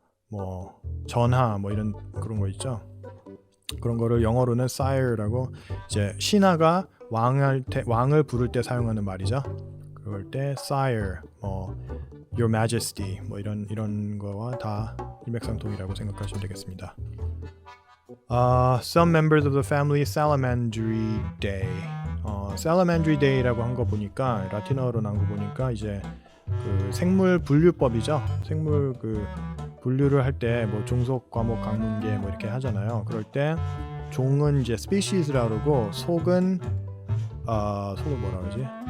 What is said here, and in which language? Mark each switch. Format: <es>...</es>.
<ko>뭐 전하 뭐 이런 그런 거 있죠. 그런 거를 영어로는 sire라고 이제 신하가 왕을 부를 때 사용하는 말이죠. 그럴 때 sire, 뭐 your majesty 뭐 이런 거와 다 일맥상통이라고 생각하시면 되겠습니다.</ko> <en>Some members of the family Salamandry Day.</en> <ko>Salamandry Day라고 한 거 보니까 라틴어로 나온 거 보니까 이제 그 생물 분류법이죠. 생물 그 분류를 할 때 뭐 종속, 과목, 강문계 뭐 이렇게 하잖아요. 그럴 때 종은 이제 species라고 그러고 속은 뭐라 그러지?</ko>